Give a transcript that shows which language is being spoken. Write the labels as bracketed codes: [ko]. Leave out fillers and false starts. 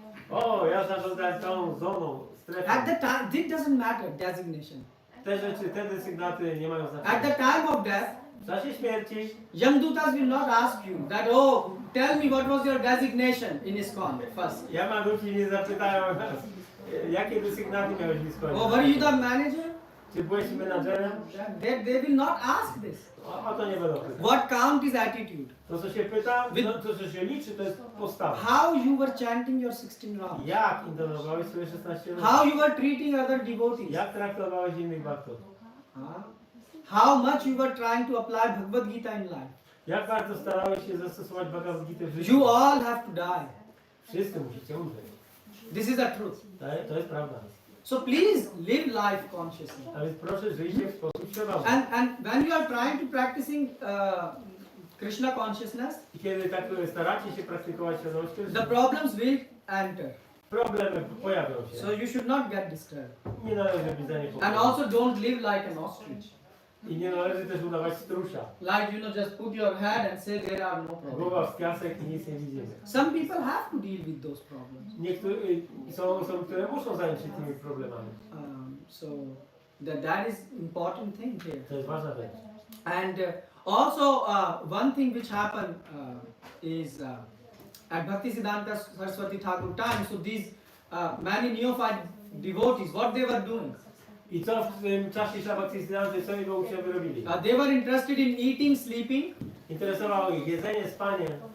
[pl] O, ja zarządzałem całą zoną, strefą. [en] At the time, it doesn't matter, designation. [pl] Te rzeczy, te desygnaty nie mają [en] At the [pl] znaczenia. [en] time of death, [pl] W czasie śmierci [en] Yamdutas will not ask you that, oh, tell me what was your designation in ISKCON first. [pl] Yamaduci nie zapytają nas, jakie desygnaty miałeś w [en] Oh, [pl] ISKCOnie. [en] were you the manager? [pl] Czy byłeś menadżerem? [en] They will not ask this. [pl] O to nie będą pytać. [en] What count is attitude. [pl] To co się pyta, no, to co się liczy, to jest postawa. [en] How you were chanting your 16 rounds. [pl] Jak intonowałeś swoje 16 lat? [en] How you were treating other devotees. [pl] Jak traktowałeś innych bhaktów? [en] How much you were trying to apply Bhagavad Gita in life. [pl] Jak bardzo starałeś się zastosować Bhagavad Gita w życiu? [en] You all have to die. [pl] Wszyscy musicie umrzeć. [en] This is the truth. [pl] To jest prawda. [en] So please live life consciously. [pl] A więc proszę, żyjcie w sposób świadomy. [en] And when you are trying to practicing Krishna consciousness, [pl] I kiedy tak staracie się praktykować świadomość, [en] the problems will enter. [pl] problemy pojawią [en] So [pl] się. [en] you should not get disturbed. [pl] Nie należy być [en] And [pl] zaniepokojony. [en] also don't live like an ostrich. [pl] I nie należy też udawać strusza. [en] Like, just put your head and say there are no problems. [pl] Głowa w piasek i nic nie widzimy. [en] Some people have to deal with those problems. [pl] Są osoby, które muszą zająć się tymi problemami. [en] So that is important thing here. [pl] To jest ważna rzecz. [en] And also one thing which happened is at Bhaktisiddhanta Sarasvati Thakura time, so these many neophyte devotees, what they were doing? [pl] I co w tym czasie Srila Bhaktisiddhanty, co jego uczniowie robili? [en] They were interested in eating, sleeping, [pl] Interesowało ich jedzenie, spanie,